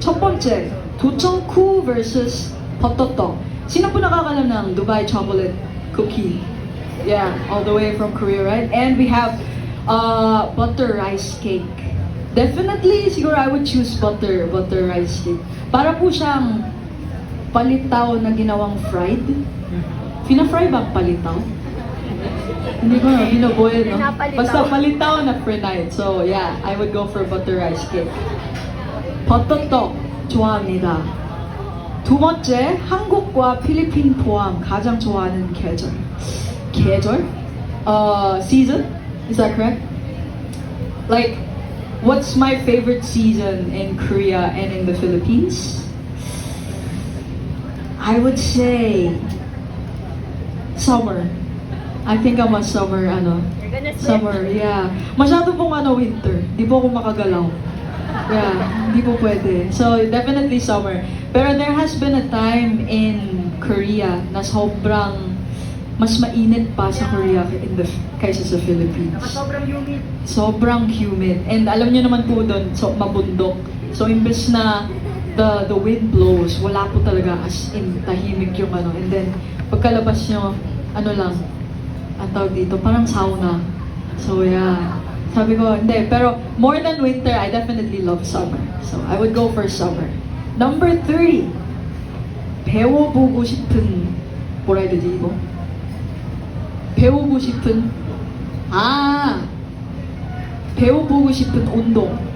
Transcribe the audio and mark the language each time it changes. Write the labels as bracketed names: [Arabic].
[Korean] 첫 번째, 도청쿠 vs 버터떡. [Filipino] Sino po nakakalam ng Dubai chocolate cookie? [English] Yeah, all the way from Korea, right? And we have butter rice cake. Definitely, siguro I would choose butter rice cake. [Filipino] Para po siyang palitaw na ginawang fried. Fina-fry ba ang palitaw? Hindi ko na, binoboil, no? Basta palitaw na fried. [English] So yeah, I would go for butter rice cake. [Korean] 버터떡 좋아합니다. 두 번째, 한국과 필리핀 포함 가장 좋아하는 계절. [English] 계절? Season? Is that correct? Like, what's my favorite season in Korea and in the Philippines? I would say summer. I think I'm a summer, You're gonna slip. Summer, yeah. [Filipino] Masyado pong winter. Di po ako makagalaw. Yeah, hindi po pwede. [English] So, definitely summer. [Filipino] Pero [English] there has been a time in Korea [Filipino] na sobrang mas mainit pa sa Korea kaysa sa Philippines. Sobrang humid. Sobrang humid. And alam niyo naman po doon, so mabundok. So imbes na [English] the wind blows, [Filipino] wala po talaga as in tahimik yung And then pagkalabas niyo, lang, ang tawag dito, parang sauna. So yeah. Sabi ko, hindi. [English] Pero more than winter, I definitely love summer. So I would go for summer. Number 3. [Korean] 배워보고 싶은, 뭐라 해야 되지 이거? 배우고 싶은 배워보고 싶은 운동.